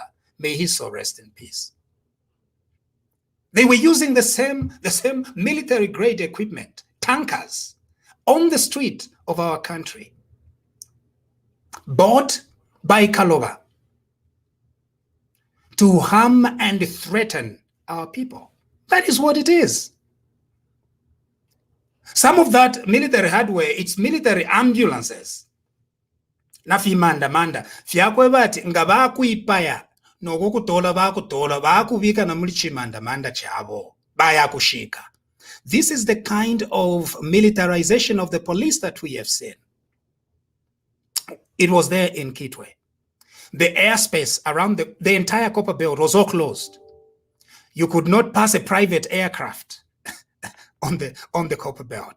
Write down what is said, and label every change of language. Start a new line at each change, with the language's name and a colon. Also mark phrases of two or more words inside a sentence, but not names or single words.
English: May his soul rest in peace. They were using the same military-grade equipment, tankers, on the street of our country, bought by Kaloba to harm and threaten our people. That is what it is. Some of that military hardware, it's military ambulances.
Bemba: Nafimanda fyakwe bati nga bakuipaya nokukutola bakubika na muli chimandamanda chabo bayakushika.
English: This is the kind of militarization of the police that we have seen. It was there in Kitwe. The airspace around the entire Copperbelt was all closed. You could not pass a private aircraft on the Copperbelt.